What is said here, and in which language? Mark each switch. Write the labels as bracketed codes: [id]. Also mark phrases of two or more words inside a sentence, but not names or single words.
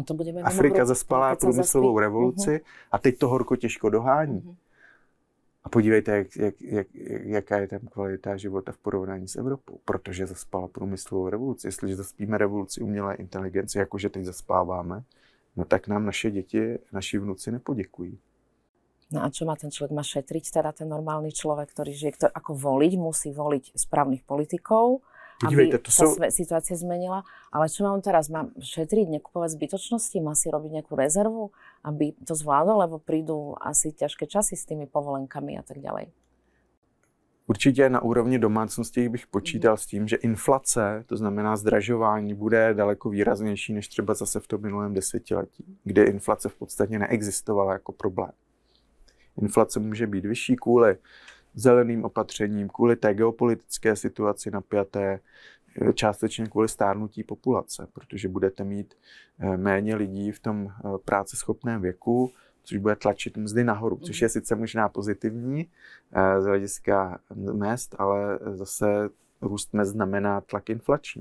[cs] Afrika zaspala průmyslovou revoluci a teď to horko těžko dohání. A podívejte, jaká je tam kvalita života v porovnání s Evropou, protože zaspala průmyslovou revoluci. Jestliže zaspíme revoluci umělé inteligence, jakože teď zaspáváme, no tak nám naše děti, naši vnuci nepoděkují. [sk] No a čo má ten človek? Má šetriť, teda ten normálny človek, ktorý žije, ktorý ako voliť, musí voliť správnych politikov, [cs] podívejte, [sk] aby sa situácia zmenila. Ale čo má on teraz? Má šetriť, nekupovať zbytočnosti? Má si robiť nejakú rezervu, aby to zvládol? Lebo prídu asi ťažké časy s tými povolenkami a tak ďalej. [cs] Určitě na úrovni domácnosti bych počítal s tím, že inflace, to znamená zdražování, bude daleko výraznější než třeba zase v tom minulém desetiletí, kde inflace v podstatě neexistovala jako problém. Inflace může být vyšší kvůli zeleným opatřením, kvůli té geopolitické situaci napjaté, částečně kvůli stárnutí populace, protože budete mít méně lidí v tom práceschopném věku, což bude tlačit mzdy nahoru, což je sice možná pozitivní z hlediska mezd, ale zase růst mezd znamená tlak inflační.